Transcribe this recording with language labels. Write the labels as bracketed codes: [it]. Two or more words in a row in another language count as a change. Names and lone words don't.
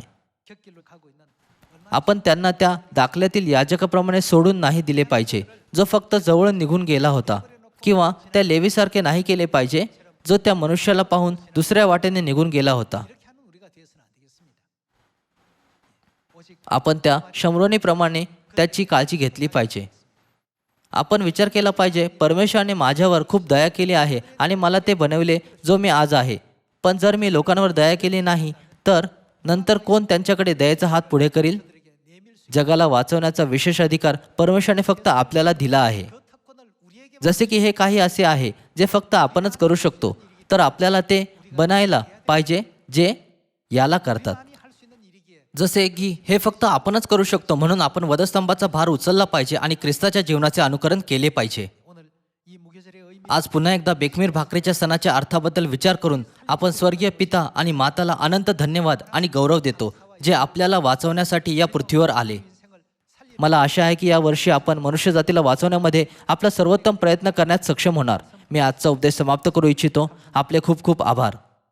[ko] 곁길로 가고 있는 [mr] आपण त्यांना त्या दाखल्यातील याजकाप्रमाणे सोडून नाही दिले पाहिजे जो फक्त जवळ निघून गेला होता, किंवा त्या लेवीसारखे नाही केले पाहिजे जो त्या मनुष्याला पाहून दुसऱ्या वाटेने निघून गेला होता. [ko] 이렇게 하는 우리가 되어서는 안 되겠습니다. 오직 [mr] आपण त्या शमरोनीप्रमाणे त्याची काळजी घेतली पाहिजे. आपण विचार केला पाहिजे, परमेश्वराने माझ्यावर खूप दया केली आहे आणि मला ते बनविले जो मी आज आहे. पण जर मी लोकांवर दया केली नाही तर नंतर कोण त्यांच्याकडे दयेचा हात पुढे करील? जगाला वाचवण्याचा विशेष अधिकार परमेश्वराने फक्त आपल्याला दिला आहे. [ko] 그 특권을 우리에게 [mr] जसे की हे काही असे आहे जे फक्त आपणच करू शकतो, तर आपल्याला ते बनायला पाहिजे जे याला करतात. [ko] 많이 할 수 있는 일이기에 [mr] जसे की हे फक्त आपणच करू शकतो, म्हणून आपण वधस्तंभाचा भार उचलला पाहिजे आणि ख्रिस्ताच्या जीवनाचे अनुकरण केले पाहिजे. [ko] 오늘 이 무교절의 의미 [mr] आज पुन्हा एकदा बेखमीर भाकरीच्या सणाच्या अर्थाबद्दल विचार करून आपण स्वर्गीय पिता आणि माताला अनंत धन्यवाद आणि गौरव देतो जे आपल्याला वाचवण्यासाठी या पृथ्वीवर आले. [ko] 인생을 살리 [mr] मला आशा आहे की या वर्षी आपण मनुष्य जातीला वाचवण्यामध्ये आपला सर्वोत्तम प्रयत्न करण्यात सक्षम होणार. मी आजचा उपदेश समाप्त करू इच्छितो. आपले खूप खूप आभार.